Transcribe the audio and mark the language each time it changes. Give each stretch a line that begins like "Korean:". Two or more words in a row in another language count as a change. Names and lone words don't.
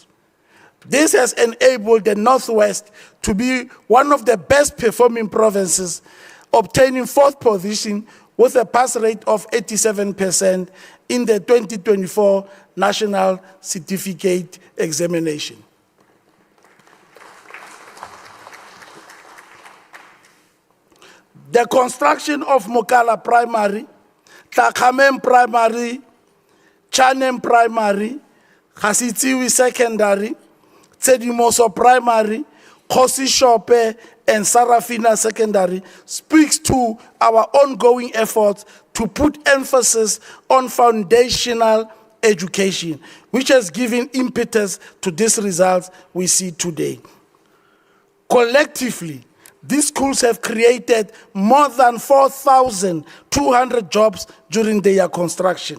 English: This has enabled the Northwest to be one of the best performing provinces, obtaining 4th position with a pass rate of 87% in the 2024 National Certificate Examination. The construction of Mokala Primary, Takamem Primary, Chanem Primary, Khasitsiwi Secondary, Tsedimoso Primary, Khosi Shope, and Sarafina Secondary speaks to our ongoing efforts to put emphasis on foundational education, which has given impetus to these results we see today. Collectively, these schools have created more than 4,200 jobs during their construction.